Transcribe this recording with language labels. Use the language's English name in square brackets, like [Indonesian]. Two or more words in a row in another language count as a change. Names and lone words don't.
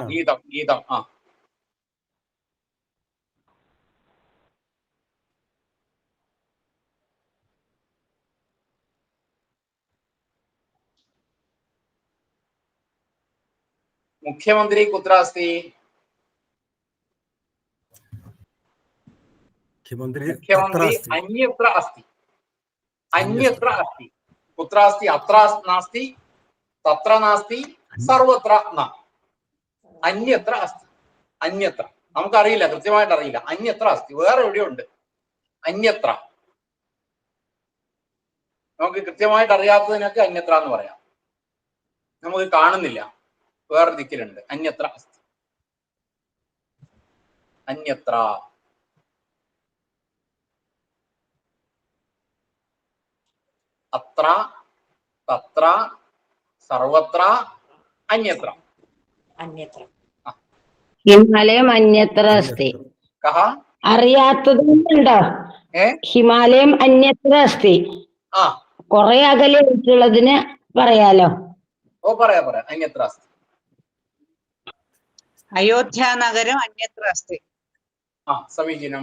[Sanskrit] गीतम् मुख्यमन्त्री कुत्र अस्ति? മുഖ്യമന്ത്രി अन्यत्र अस्ति कुत्र अस्ति? अत्र नास्ति तत्र नास्ति सर्वत्र अन्यत्र अस्ति. [Malayalam] അന്യത്ര നമുക്കറിയില്ല, കൃത്യമായിട്ട് അറിയില്ല. [Sanskrit] अन्यत्र अस्ति [Malayalam] വേറെ എവിടെയുണ്ട്. അന്യത്ര നമുക്ക് കൃത്യമായിട്ട് അറിയാത്തതിനൊക്കെ അന്യത്ര എന്ന് പറയാം. നമുക്ക് കാണുന്നില്ല, വേറെ ദിക്കിലുണ്ട്. [Sanskrit] अन्यत्र अस्ति. अन्यत्र अत्र तत्र सर्वत्र अन्यत्र. हिमालयं अन्यत्र अस्ति. അറിയാത്തതുണ്ടോ? हिमालयं अन्यत्र अस्ति. [Malayalam] കുറെ അകലെ ആയിട്ടുള്ളതിന് പറയാലോ. [Sanskrit] പറയാ. अन्यत्र अस्ति. अयोध्या नगरं अन्यत्र अस्ति. സമീചീനം.